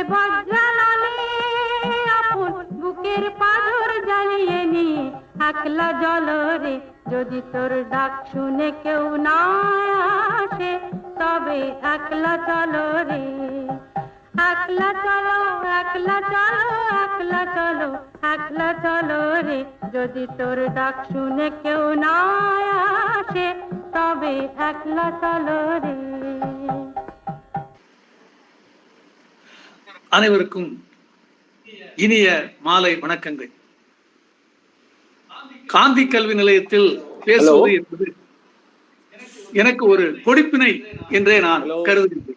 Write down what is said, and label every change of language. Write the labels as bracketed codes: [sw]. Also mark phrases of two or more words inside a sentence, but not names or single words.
[bn] বজ্রানলে আপন বুকের পাথর জ্বালিয়ে নিয়ে একলা জলরে, যদি তোর ডাক শুনে কেউ না আসে তবে একলা চলো রে, একলা চলো একলা চলো একলা চলো একলা চলো রে, যদি তোর ডাক শুনে কেউ না আসে তবে একলা চলো রে। [ta] அனைவருக்கும் இனிய மாலை வணக்கங்கள். காந்தி கல்வி நிலையத்தில் பேசுவது என்பது எனக்கு ஒரு கொடுப்பினை என்றே நான் கருதுகிறேன்.